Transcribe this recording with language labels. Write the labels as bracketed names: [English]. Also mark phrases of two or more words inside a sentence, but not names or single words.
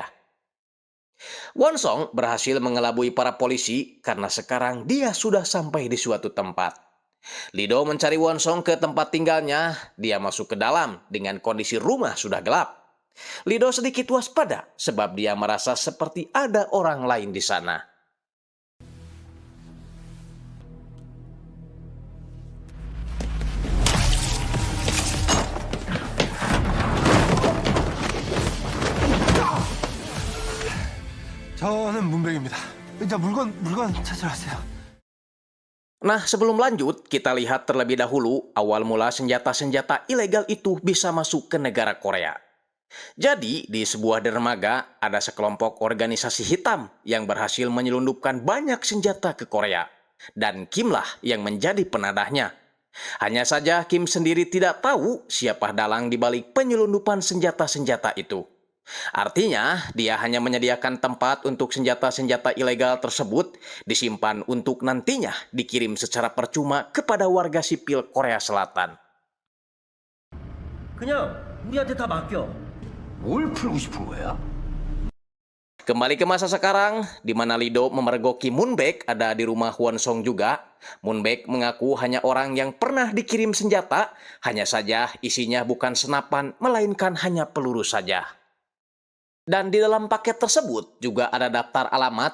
[Indonesian] Wonsong berhasil mengelabui para polisi karena sekarang dia sudah sampai di suatu tempat. Lido mencari Wonsong ke tempat tinggalnya, dia masuk ke dalam dengan kondisi rumah sudah gelap. Lido sedikit waspada sebab dia merasa seperti ada orang lain di sana. [Korean] 저는 문백입니다. 이제 물건 찾으러 왔어요. [Indonesian] Nah, sebelum lanjut, kita lihat terlebih dahulu awal mula senjata-senjata ilegal itu bisa masuk ke negara Korea. Jadi, di sebuah dermaga ada sekelompok organisasi hitam yang berhasil menyelundupkan banyak senjata ke Korea. Dan Kim lah yang menjadi penadahnya. Hanya saja Kim sendiri tidak tahu siapa dalang di balik penyelundupan senjata-senjata itu. Artinya, dia hanya menyediakan tempat untuk senjata-senjata ilegal tersebut disimpan untuk nantinya dikirim secara percuma kepada warga sipil Korea Selatan. [Korean] 그냥 우리한테 다 맡겨. 뭘 풀고 싶은 거야? [Indonesian] Kembali ke masa sekarang, di mana Lido memergoki Moonbaek ada di rumah Wonsong juga. Moonbaek mengaku hanya orang yang pernah dikirim senjata, hanya saja isinya bukan senapan, melainkan hanya peluru saja. Dan di dalam paket tersebut juga ada daftar alamat.